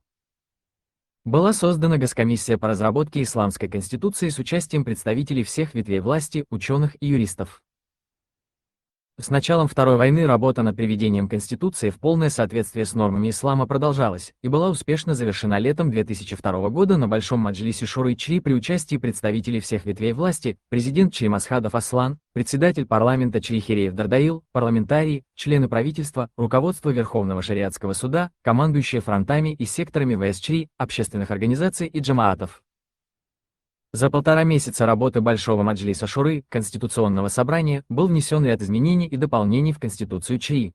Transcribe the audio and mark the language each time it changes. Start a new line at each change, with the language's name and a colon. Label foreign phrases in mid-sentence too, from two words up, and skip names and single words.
Russian: Была создана Госкомиссия по разработке исламской конституции с участием представителей всех ветвей власти, ученых и юристов. С началом Второй войны работа над приведением Конституции в полное соответствие с нормами ислама продолжалась и была успешно завершена летом 2002 года на Большом Маджлисе Шуры Чри при участии представителей всех ветвей власти, президент Чри Масхадов Аслан, председатель парламента Чри Хиреев Дардаил, парламентарии, члены правительства, руководство Верховного шариатского суда, командующие фронтами и секторами ВС Чри, общественных организаций и джамаатов. За 1,5 месяца работы Большого Маджлиса Шуры, Конституционного собрания, был внесен ряд изменений и дополнений в Конституцию Чри.